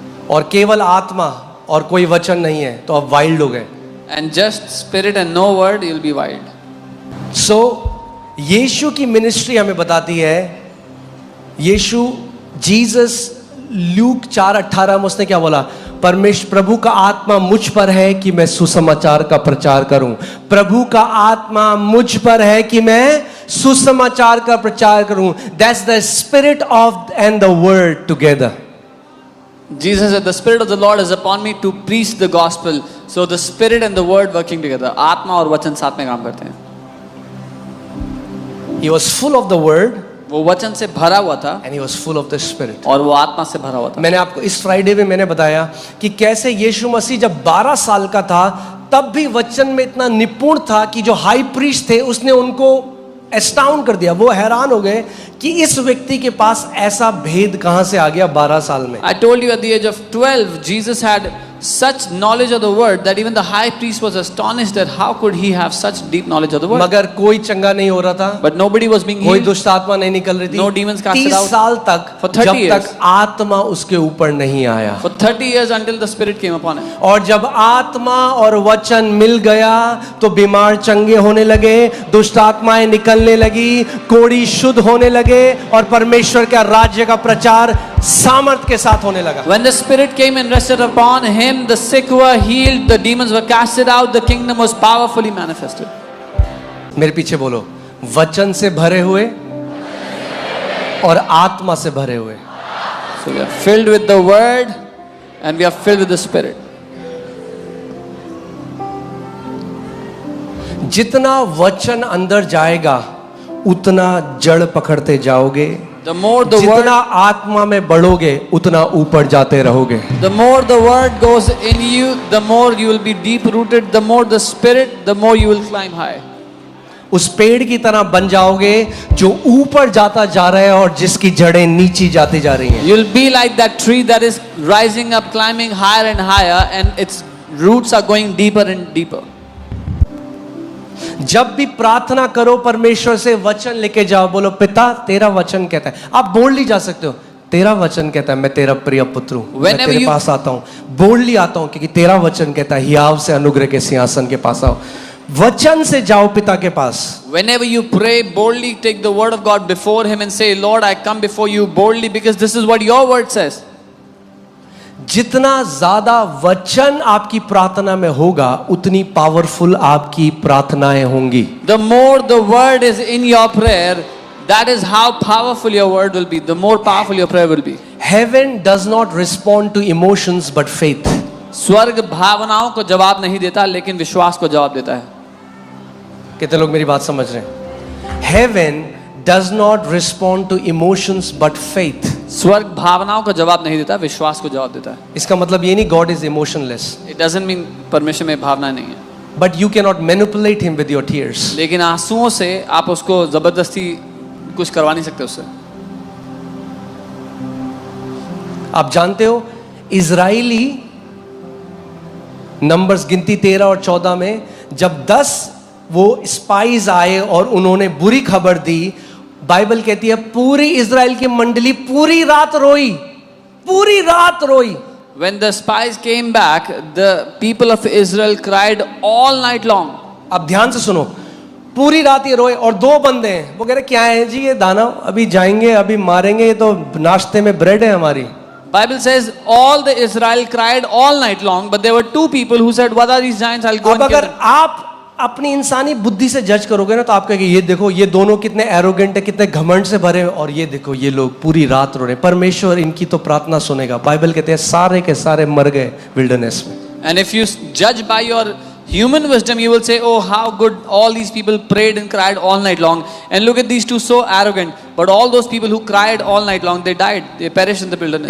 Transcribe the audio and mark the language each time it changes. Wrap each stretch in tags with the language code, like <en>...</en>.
<hi>और केवल आत्मा और कोई वचन नहीं है तो अब वाइल्ड हो गए.</hi> <en>And just spirit and no word, you'll be wild.</en> <hi>सो यीशु की मिनिस्ट्री हमें बताती है, यीशु जीसस ल्यूक 4:18 में उसने क्या बोला, परमेश्वर प्रभु का आत्मा मुझ पर है कि मैं सुसमाचार का प्रचार करूं. प्रभु का आत्मा मुझ पर है कि मैं सुसमाचार का प्रचार करूं.</hi> <en>That's the spirit of and the word together. Jesus said, the spirit of the Lord is upon me to preach the gospel. So the spirit and the word working together.</en> <hi>आत्मा और वचन साथ में काम करते हैं.</hi> <en>He was full of the word</en> <hi>वो वचन से भरा हुआ था</hi> <en>and he was full of the spirit.</en> <hi>और वो आत्मा से भरा हुआ था. मैंने आपको इस फ्राइडे में मैंने बताया कि कैसे यीशु मसीह जब 12 साल का था तब भी वचन में इतना निपुण था कि जो हाई प्रीस्ट थे उसने उनको एस्टाउंड कर दिया. वो हैरान हो गए कि इस व्यक्ति के पास ऐसा भेद कहां से आ गया 12 साल में.</hi> <en>I told you at the age of 12, Jesus had such knowledge of the word that even the high priest was astonished that how could he have such deep knowledge of the word.</en> <hi>मगर कोई चंगा नहीं हो रहा था.</hi> <en>But nobody was being</en> <hi>कोई</hi> <en>healed.</en> <hi>दुष्ट आत्मा नहीं निकल रही थी.</hi> <en>No demons casted</en> <hi>30</hi> <en>out.</en> <hi>साल तक</hi> <en>For 30</en> <hi>जब</hi> <en>years.</en> <hi>तक आत्मा उसके ऊपर नहीं आया.</hi> <en>For 30 years until the spirit came upon him.</en> <hi>और जब आत्मा और वचन मिल गया तो बीमार चंगे होने लगे, दुष्ट आत्माएं निकलने लगी, कोढ़ी शुद्ध होने लगे और परमेश्वर का राज्य का प्रचार सामर्थ के साथ होने लगा.</hi> <en>When the spirit came and rested upon him, the sick were healed, the demons were casted out, the kingdom was powerfully manifested.</en> <hi>मेरे पीछे बोलो, वचन से भरे हुए और आत्मा से भरे हुए.</hi> <en>So we are filled with the word and we are filled with the spirit.</en> <hi>जितना वचन अंदर जाएगा उतना जड़ पकड़ते जाओगे.</hi> <en>The more the word,</en> <hi>जितना आत्मा में बढ़ोगे उतना ऊपर जाते रहोगे.</hi> <en>the more the word goes in you, the more you will be deep rooted. The more the spirit, the more you will climb high.</en> <hi>उस पेड़ की तरह बन जाओगे जो ऊपर जाता जा रहा है और जिसकी जड़ें नीचे जाती जा रही हैं.</hi> <en>You'll be like that tree that is rising up, climbing higher and higher, and its roots are going deeper and deeper.</en> <hi>जब भी प्रार्थना करो परमेश्वर से वचन लेके जाओ. बोलो पिता तेरा वचन कहता है. आप बोल्डली जा सकते हो, तेरा वचन कहता है मैं तेरा प्रिय पुत्र हूं, मैं</hi> <en>Whenever</en> <hi>तेरे</hi> <en>you-</en> <hi>पास आता हूं. बोल्डली आता हूं क्योंकि तेरा वचन कहता है हियाव से अनुग्रह के सिंहासन के पास आओ. वचन से जाओ पिता के पास.</hi> <en>Whenever you pray, boldly take the word of God before Him and say, Lord, I come before you boldly because this is what your word says.</en> <hi>जितना ज्यादा वचन आपकी प्रार्थना में होगा उतनी पावरफुल आपकी प्रार्थनाएं होंगी.</hi> <en>The more the word is in your prayer, that is how powerful your word will be. The more powerful your prayer will be. Heaven does not respond to emotions but faith.</en> <hi>स्वर्ग भावनाओं को जवाब नहीं देता लेकिन विश्वास को जवाब देता है. कितने लोग मेरी बात समझ रहे हैं?</hi> <en>Heaven does not respond to emotions but faith.</en> <hi>स्वर्ग भावनाओं को जवाब नहीं देता, विश्वास को जवाब देता है. इसका मतलब ये नहीं</hi> <en>God is emotionless. It doesn't mean</en> <hi>परमेश्वर में भावना नहीं है.</hi> <en>But you cannot manipulate him with your tears.</en> <hi>लेकिन आंसुओं से आप उसको जबरदस्ती कुछ करवा नहीं सकते उससे। आप जानते हो इजराइली नंबर्स गिनती 13 और 14 में जब 10 वो स्पाइज आए और उन्होंने बुरी खबर दी, बाइबल कहती है पूरी इजराइल की मंडली पूरी रात रोई, पूरी रात रोई।</hi> <en>When the spies came back, the people of Israel cried all night long.</en> <hi>अब ध्यान से सुनो, पूरी रात ये रोए और दो बंदे हैं, वो कह रहे क्या है जी ये दाना, अभी जाएंगे अभी मारेंगे, ये तो नाश्ते में ब्रेड है हमारी।</hi> <en>Bible says all the Israel cried all night long, but there were two people who said, "What are these giants? I'll go</en> <hi>अब</hi> <en>and kill</en> <hi>अगर</hi> <en>them."</en> <hi>आप अपनी इंसानी बुद्धि से जज करोगे ना तो आप कहेंगे ये देखो ये दोनों कितने एरोगेंट है, कितने घमंड से भरे हैं, और ये देखो ये लोग पूरी रात रो रहे हैं, परमेश्वर इनकी तो प्रार्थना सुनेगा। बाइबल कहते हैं सारे के सारे मर गए विल्डरनेस में।</hi> <en>And if you judge by your human wisdom, you will say, "Oh, how good all these people prayed and cried all night long." And look at these two, so arrogant. But all those people who cried all night long, they died. They perished in the wilderness.</en>